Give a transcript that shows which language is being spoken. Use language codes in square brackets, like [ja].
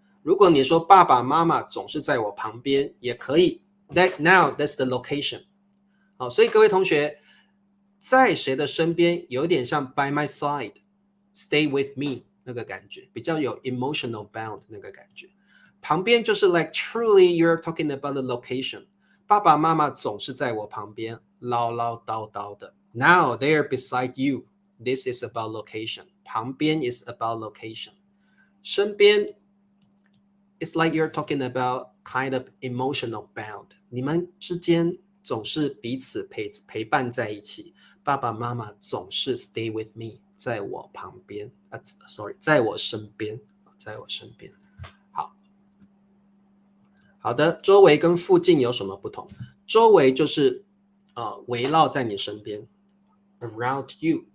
[zh] 如果你说爸爸妈妈总是在我旁边，也可以。 Now that's the location。好，所以各位同学，在谁的身边有点像 by my side，stay with me 那个感觉，比较有 emotional bound 那个感觉。 [en] 旁边就是 like truly you're talking about the location。 [zh] 爸爸妈妈总是在我旁边唠唠叨叨的。 [en] Now they're beside you. This is about location. 旁边 is about location. 身边 it's like you're talking about kind of emotional bound. [zh] 你们之间总是彼此陪伴在一起。爸爸妈妈总是 stay with me，在我旁边。在我身边，在我身边。好的，周围跟附近有什么不同？周围就是围绕在你身边 ， around you。